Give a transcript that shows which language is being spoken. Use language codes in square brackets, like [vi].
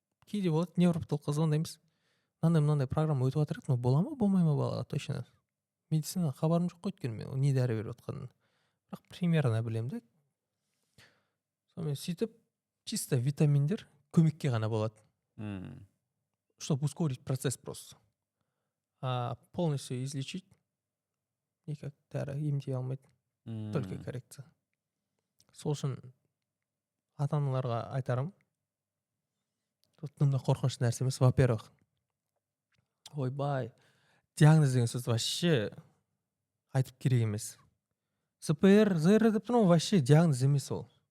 [kk] Кейде болады, невропатологқа звондаймыз. Мынандай программа өтіп жатыр, но бола ма, болмай ма балаға точно. Медицина хабарым жоқ қой, өйткені мен не дәрі беріп жатқанын. Бірақ примерно білемін да. Сонымен сөйтіп, чисто витаминдер көмекке ғана болады. [ru] Чтобы ускорить процесс просто. А полностью излечить никак [kk] дәрі емдей алмайды. [ru] Только коррекция. [kk] Сол үшін ата-аналарға айтарым. Тут қорқынышты нәрсе емес. Во-первых, ойбай, диагноз деген сөз вообще айтып керек емес. СПР, ЗР деп тұрмын, вообще диагноз емес ол.